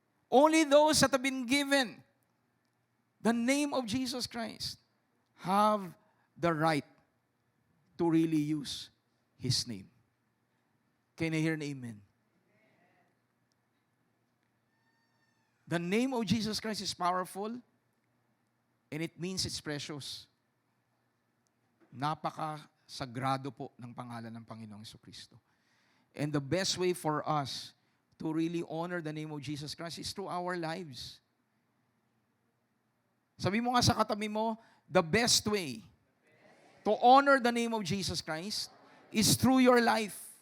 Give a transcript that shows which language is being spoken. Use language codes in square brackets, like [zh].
[en] Only those that have been given the name of Jesus Christ have the right to really use His name. Can I hear an amen? The name of Jesus Christ is powerful and it means it's precious. [tl] Napaka-sagrado po ng pangalan ng Panginoong Jesucristo. [en] And the best way for us to really honor the name of Jesus Christ is through our lives. [tl] Sabi mo nga sa katabi mo, [en] the best way to honor the name of Jesus Christ is through your life.